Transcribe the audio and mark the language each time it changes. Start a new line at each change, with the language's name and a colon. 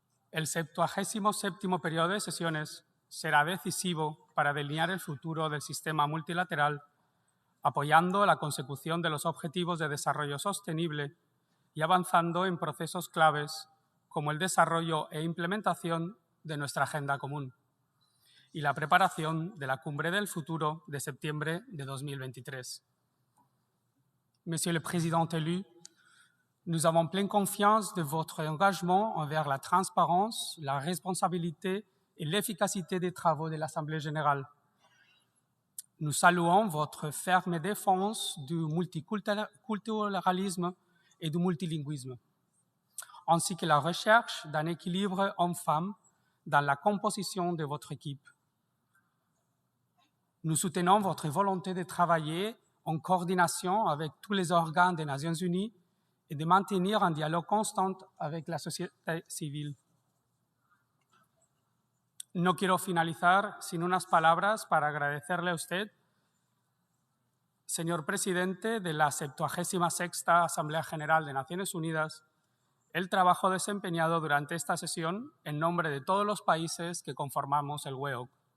Spanish: El 77º periodo de sesiones será decisivo para delinear el futuro del sistema multilateral, apoyando la consecución de los objetivos de desarrollo sostenible y avanzando en procesos claves como el desarrollo e implementación de nuestra agenda común y la preparación de la Cumbre del Futuro de septiembre de 2023.
French: Monsieur le Président élu, nous avons pleine confiance de votre engagement envers la transparence, la responsabilité et l'efficacité des travaux de l'Assemblée générale. Nous saluons votre ferme défense du multiculturalisme et du multilinguisme, ainsi que la recherche d'un équilibre homme-femme dans la composition de votre équipe. Nous soutenons votre volonté de travailler en coordination avec tous les organes des Nations Unies et de maintenir un dialogue constant avec la société civile.
Spanish: No quiero finalizar sin unas palabras para agradecerle a usted, señor presidente de la 76ª Asamblea General de Naciones Unidas, el trabajo desempeñado durante esta sesión en nombre de todos los países que conformamos el WEOC.